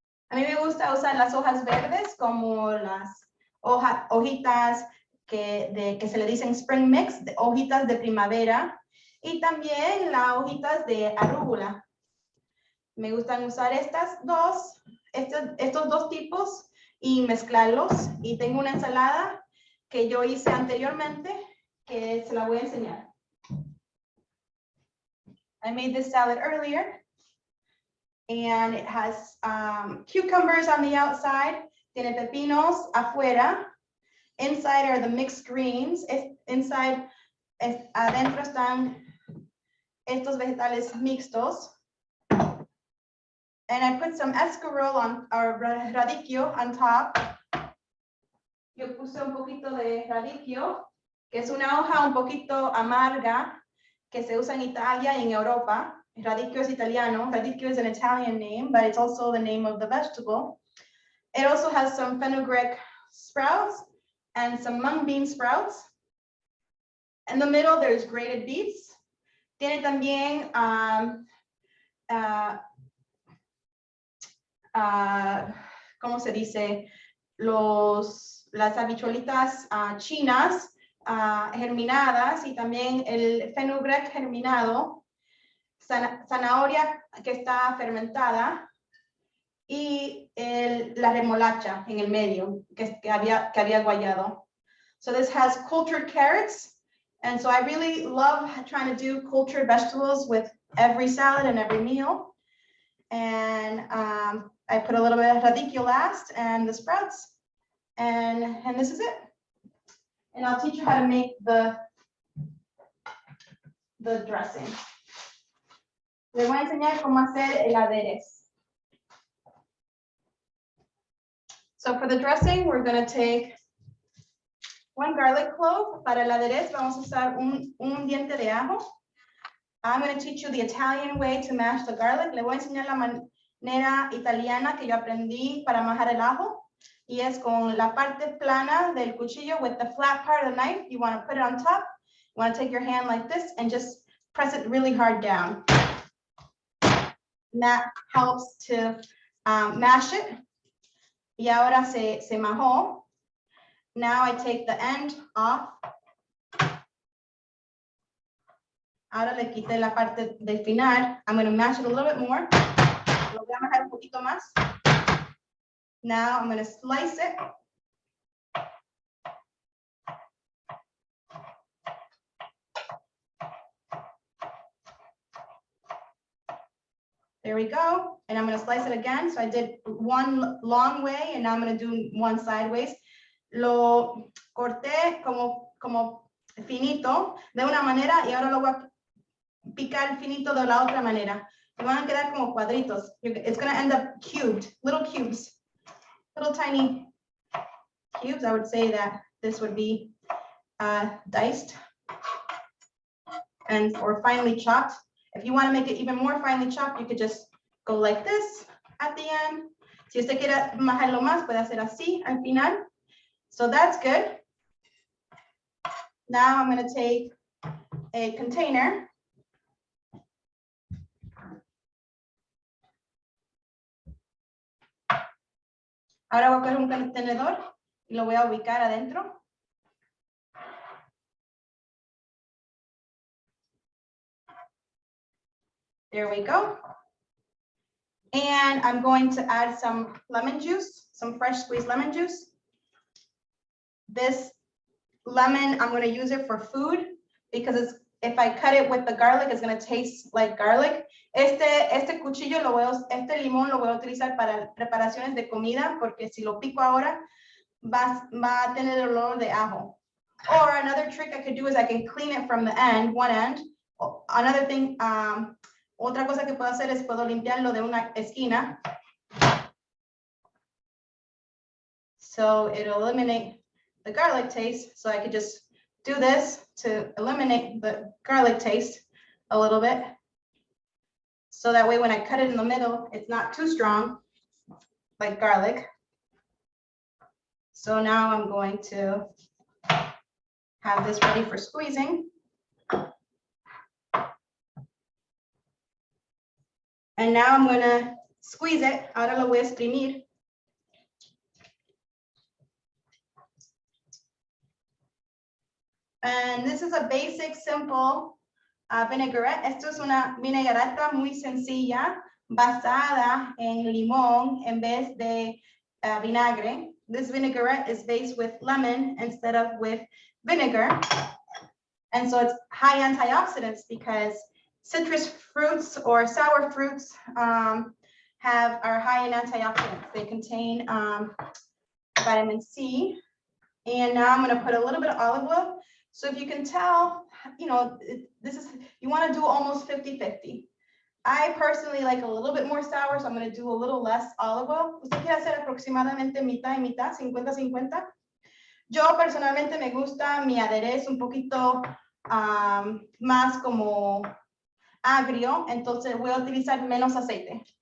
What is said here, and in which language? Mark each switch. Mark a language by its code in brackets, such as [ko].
[es] A mí me gusta usar las hojas verdes como las hojitas que se le dicen [en] spring mix, [es] hojitas de primavera, y también las hojitas de arúgula. Me gustan usar estos dos tipos y mezclarlos. Y tengo una ensalada que yo hice anteriormente, que se la voy a enseñar. [en] I made this salad earlier, and it has cucumbers on the outside, [es] tiene pepinos afuera. [en] Inside are the mixed greens. [es] Adentro están estos vegetales mixtos. [en] And I put some escarole on, or radicchio on top. [es] Yo puse un poquito de radicchio, que es una hoja un poquito amarga, que se usa en Italia y en Europa. Radicchio es italiano. [en] Radicchio is an Italian name, but it's also the name of the vegetable. It also has some fenugreek sprouts and some mung bean sprouts. In the middle, there's grated beets. [es] Tiene también ¿cómo se dice? Las habichuelitas chinas germinadas, y también el fenugreek germinado, zanahoria que está fermentada, y la remolacha en el medio que había guayado. [en] So this has cultured carrots, and so I really love trying to do cultured vegetables with every salad and every meal. And I put a little bit of radicchio last, and the sprouts, and this is it. And I'll teach you how to make the dressing. [es] Les voy a enseñar cómo hacer el aderezo. [en] So for the dressing, we're going to take 1 garlic clove. [es] Para el aderezo vamos a usar un diente de ajo. [en] I'm going to teach you the Italian way to mash the garlic. [es] Le voy a enseñar la manera italiana que yo aprendí para majar el ajo. Y es con la parte plana del cuchillo, [en] with the flat part of the knife. You want to put it on top. You want to take your hand like this and just press it really hard down. And that helps to mash it. [es] Y ahora se majó. [en] Now I take the end off. [es] Ahora le quité la parte del final. [en] I'm going to mash it a little bit more. [es] Lo voy a majar un poquito más. [en] Now I'm going to slice it. There we go. And I'm going to slice it again. So I did one long way, and now I'm going to do one sideways. [es] Lo corté como finito de una manera, y ahora lo voy a picar finito de la otra manera. Y van a quedar como cuadritos. [en] It's going to end up cubed, little cubes, little tiny cubes. I would say that this would be diced or finely chopped. If you want to make it even more finely chopped, you could just go like this at the end. [es] Si usted quiere majarlo más, puede hacer así al final. [en] So that's good. Now I'm going to take a container. [es] Ahora voy a coger un contenedor y lo voy a ubicar adentro. [en] There we go. And I'm going to add some lemon juice, some fresh squeezed lemon juice. This lemon, I'm going to use it for food because if I cut it with the garlic, it's going to taste like garlic. [es] Este cuchillo este limón lo voy a utilizar para preparaciones de comida, porque si lo pico ahora va a tener el olor de ajo. [en] Or another trick I could do is I can clean it from the end, one end. Another thing, [es] otra cosa que puedo hacer es puedo limpiarlo de una esquina. [en] So it'll eliminate the garlic taste. So I could just do this to eliminate the garlic taste a little bit. So that way when I cut it in the middle, it's not too strong like garlic. So now I'm going to have this ready for squeezing. And now I'm going to squeeze it. [es] Ahora lo voy a exprimir. [en] And this is a basic, simple vinaigrette. [es] Esto es una vinagreta muy sencilla, basada en limón en vez de vinagre. [en] this vinaigrette is based with lemon instead of with vinegar. And so it's high antioxidants because citrus fruits or sour fruits are high in antioxidants. They contain vitamin C. And now I'm going to put a little bit of olive oil. So if you can tell, you know, you want to do almost 50-50. I personally like a little bit more sour, so I'm going to do a little less olive oil. [es] ¿Usted quiere hacer aproximadamente mitad y mitad, 50-50? Yo personalmente me gusta mi aderezo un poquito más como agrio, entonces voy a utilizar menos aceite.